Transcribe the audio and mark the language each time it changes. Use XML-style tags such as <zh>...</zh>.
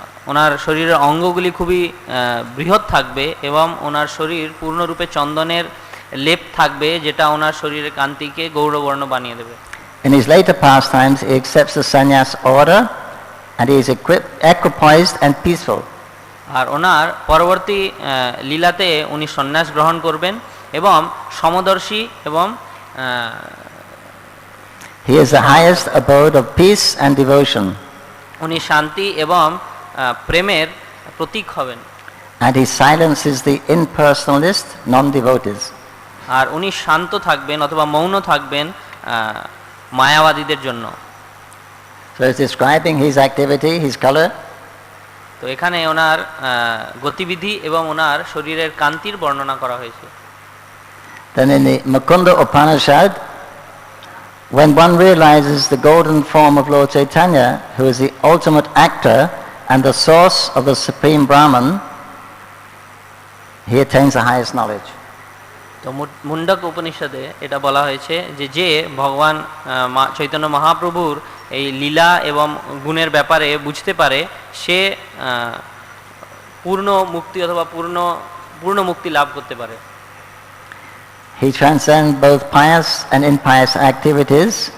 <bn>ওনার শরীরের অঙ্গগুলি খুবই বৃহৎ থাকবে এবং ওনার শরীর পূর্ণরূপে চন্দনের লেপ থাকবে, যেটা ওনার শরীরের কান্তিকে গৌরবর্ণ বানিয়ে দেবে।</bn> <en>In his later pastimes he accepts the sannyas order and he is equipoised and peaceful.</en> <bn>আর ওনার পরবর্তী লীলাতে উনি সন্ন্যাস গ্রহণ করবেন এবং সমদর্শী এবং</bn> <en>he is the highest abode of peace and devotion.</en> <bn>উনি শান্তি এবং প্রেমের প্রতীক হবেন।</bn> <en>And he silences the impersonalist non-devotees.</en> <bn>আর উনি শান্ত থাকবেন অথবা মৌন থাকবেন মায়াবাদীদের জন্য।</bn> <en>So it's describing his activity, his color.</en> <bn>তো এখানে ওনার গতিবিধি এবং ওনার শরীরের কান্তির বর্ণনা করা হয়েছে।</bn> <en>Then in the Mukunda Upanishad, when one realizes the golden form of Lord Chaitanya, who is the ultimate actor and the source of the supreme Brahman, he attains the highest knowledge.</en> <bn>তো মুন্ডক উপনিষদে এটা বলা হয়েছে যে যে ভগবান চৈতন্য মহাপ্রভুর এই লীলা এবং গুণের ব্যাপারে বুঝতে পারে, সে পূর্ণ মুক্তি অথবা পূর্ণ মুক্তি লাভ করতে পারে।</bn> <en>He transcends both pious and impious activities.</en>